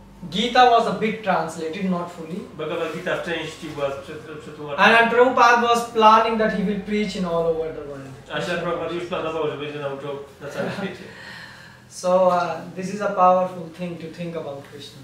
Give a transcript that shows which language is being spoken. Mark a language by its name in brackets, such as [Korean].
[English] Gita was a bit translated, not fully. [Polish] Bhagavad Gita w części była przetłumaczona. [English] And Prabhupada was planning that he will preach in all over the world. [Polish] A Prabhupada już planował, że będzie nauczał na całym świecie. [English] So this is a powerful thing to think about Krishna.